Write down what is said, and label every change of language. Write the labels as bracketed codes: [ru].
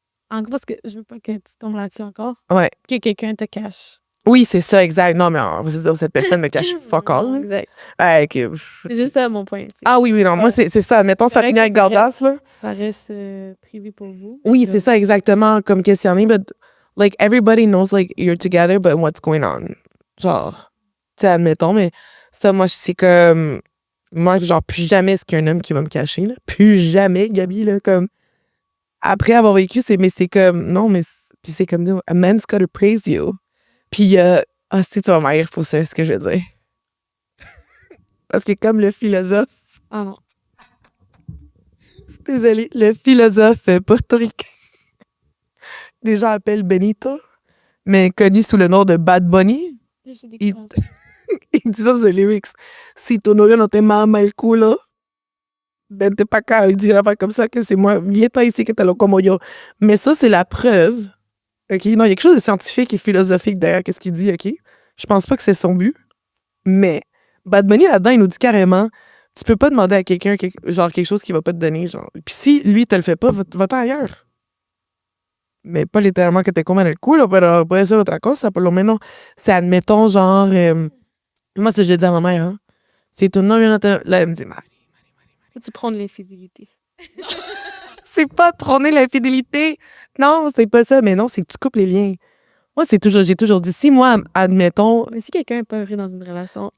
[fr] Encore parce que je veux pas que tu tombes là-dessus encore. Ouais. Que quelqu'un te cache. Oui, c'est ça, exact. Non, mais on va se dire, cette personne me cache fuck all. Exact. Ouais, C'est juste ça, mon point. Ah oui, non, moi, c'est ça. Mettons, ça finit avec Gordas, là. Ça reste privé pour vous. Oui, c'est ça, exactement. Comme questionner, [en] but, like, everybody knows, like, you're together, but what's going on? [fr] Genre, tu sais, admettons, mais ça, moi, c'est comme... Moi, genre, plus jamais est-ce qu'il y a un homme qui va me cacher, là. Plus jamais, Gabi, là, comme... Après avoir vécu, mais c'est comme... Non, mais... Puis c'est comme... [en] A man's gotta praise you. [fr] Puis, si tu vas m'aïr pour ça, ce que je veux dire. Parce que comme le philosophe... Ah non. Désolée, le philosophe portoricain, les gens appellent Benito, mais connu sous le nom de Bad Bunny, il dit dans les lyrics, [es] si ton novio no te mama el culo, vente pa acá. [fr] Il dit une affaire comme ça, que c'est moi, viens-t'en ici que t'es là comme yo. Mais ça, c'est la preuve. OK? Non, il y a quelque chose de scientifique et philosophique derrière qu'est-ce qu'il dit, OK? Je pense pas que c'est son but, mais Bad Bunny, là-dedans, il nous dit carrément, tu peux pas demander à quelqu'un genre quelque chose qu'il va pas te donner, genre. Puis si lui te le fait pas, va-t'en ailleurs. Mais pas littéralement [es] que te coman el culo, pero puede ser otra cosa, por lo menos. [fr] C'est, admettons, genre... moi, c'est ce que je dis à ma mère, hein. Si ton nom vient de... Là, elle me dit, Marie. Tu prends de l'infidélité. C'est pas trôner l'infidélité. Non, c'est pas ça. Mais non, c'est que tu coupes les liens. Moi, j'ai toujours dit, si moi, admettons... Mais si quelqu'un est pas heureux dans une relation...